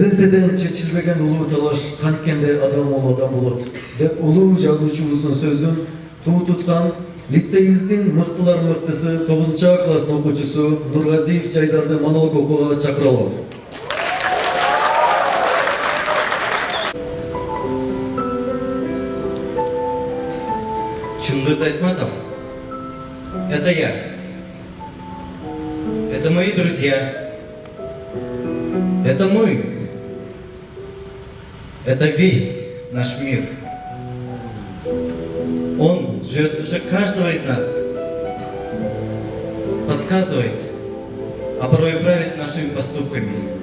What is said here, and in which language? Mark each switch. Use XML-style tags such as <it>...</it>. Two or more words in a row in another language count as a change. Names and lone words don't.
<ky>Ертеден чечилбеген улуу талаш канткенде адам ол адам болот деп улуу жазуучубуздун сөзүн туу туткан лицейибиздин мыктылар мыктысы 9 класстын окуучусу Нургазиев Жайдарды монолог окууга чакырабыз.</ky> <ru>Чингиз Айтматов – это я. Это мои друзья. Это мы. Это весь наш мир. Он живет в душе каждого из нас. Подсказывает, а порой и правит нашими поступками.</ru>